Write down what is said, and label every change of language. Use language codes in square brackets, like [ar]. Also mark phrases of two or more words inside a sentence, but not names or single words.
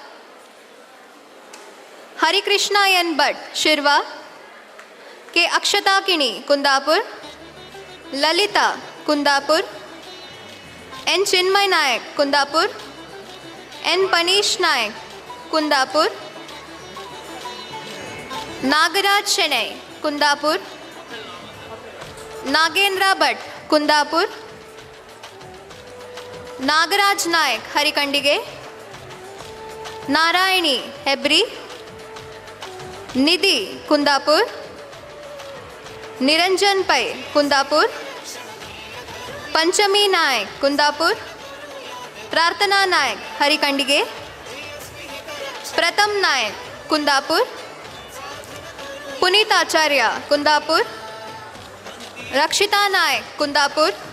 [kok] हरिकृष्णा एन भट शिरवा, के अक्षता किणी कुंदापुर, ललिता कुंदापुर, एन चिन्मय नायक कुंदापुर, एन पनीश नायक कुंदापुर, नागराज शणै कुंदापुर, नागेंद्र भट कुंदापुर, नागराज नायक हरिकंडिगे, नारायणी हेब्री, निधि कुंदापुर, निरंजन पै कुंदापुर, पंचमी नायक कुंदापुर, प्रार्थना नायक हरिकंडिगे, प्रथम नायक कुंदापुर, पुनीत आचार्य कुंदापुर, रक्षिता नायक कुंदापुर,